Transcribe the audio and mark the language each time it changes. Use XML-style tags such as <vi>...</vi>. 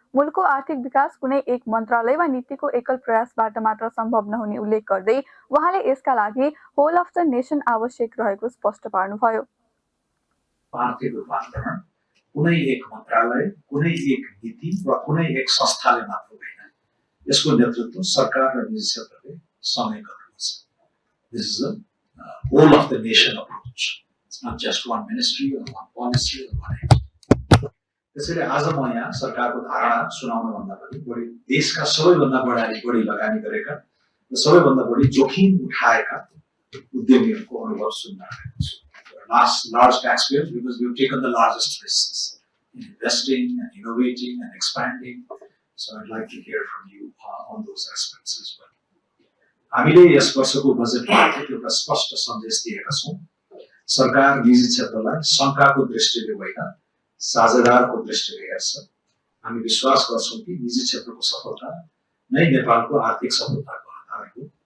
<ne>मुलुकको आर्थिक विकास कुनै एक मन्त्रालय वा नीतिको एकल प्रयासबाट मात्र सम्भव नहुने उल्लेख गर्दै उहाँले यसका लागि</ne> <en>whole of the nation</en> <ne>आवश्यक रहेको स्पष्ट पार्नुभयो। आर्थिक रूपान्तरण कुनै एक मन्त्रालय, कुनै एक नीति वा कुनै एक संस्थाले मात्र होइन। यसको नेतृत्व सरकार र निजी क्षेत्रले सँगै गर्नुपर्छ।</ne> <en>This is a whole of the nation approach. It's not just one ministry or one policy or one entity.</en> <ne>त्यसैले आज म यहाँ सरकारको धारणा सुनाउनुभन्दा पनि देशका सबैभन्दा बढी लगानी गरेका र सबैभन्दा बढी जोखिम उठाएका उद्यमीहरूको अनुभव सुन्न आएको छु।</ne> <en>Large taxpayers, because we've taken the largest risks in investing and innovating and expanding. So I'd like to hear from you on those aspects as well.</en> <ne>हामीले यस वर्षको बजेटमा एउटा स्पष्ट सन्देश दिएका छौँ। सरकार निजी क्षेत्रलाई शङ्काको दृष्टिले होइन, साझेदारको दृष्टिले हेर्छ। हामी विश्वास गर्छौँ कि निजी क्षेत्रको सफलता नै नेपालको आर्थिक सफलताको आधार हो।</ne>